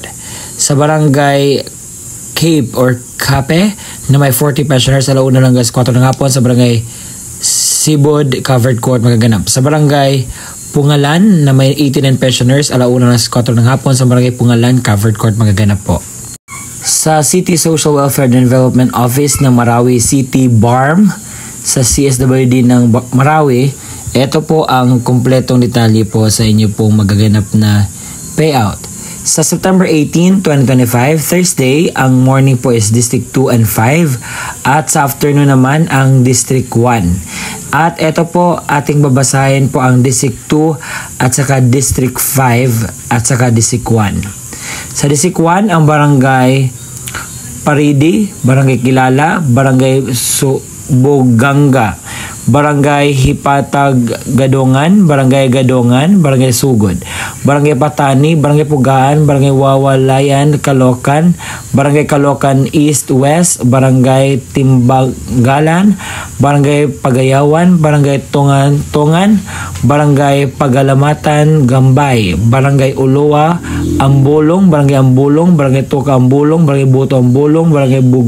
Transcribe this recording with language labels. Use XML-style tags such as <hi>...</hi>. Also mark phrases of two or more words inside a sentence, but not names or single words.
<tl>Sa Barangay Cape or Cape na may 40 pensioners, alauna lang alas 4 ng hapon sa Barangay Sibud Covered Court magaganap. Sa Barangay Pungalan na may 89 pensioners, alauna alas 4 ng hapon sa Barangay Pungalan Covered Court magaganap po. Sa City Social Welfare and Development Office ng Marawi City BARM sa CSWD ng Marawi, ito po ang kumpletong detalye po sa inyo pong magaganap na payout. Sa September 18, 2025, Thursday, ang morning po is District 2 and 5 at sa afternoon naman ang District 1. At ito po ating babasahin po ang District 2 at saka District 5 at saka District 1. Sa District 1, ang Barangay Paridi, Barangay Kilala, Barangay Suboganga, Barangay Hipatag Gadongan, Barangay Gadongan, Barangay Sugod, Barangay Patani, Barangay Pugaan, Barangay Wawalayan, Kalokan, Barangay Kalokan East West, Barangay Timbagalan, Barangay Pagayawan, Barangay Tungan, Barangay Pagalamatan, Gambay, Barangay Ulua, Ambulong, Barangay Ambulong, Barangay Tuka Ambulong, Barangay Buto Ambulong, Barangay</tl>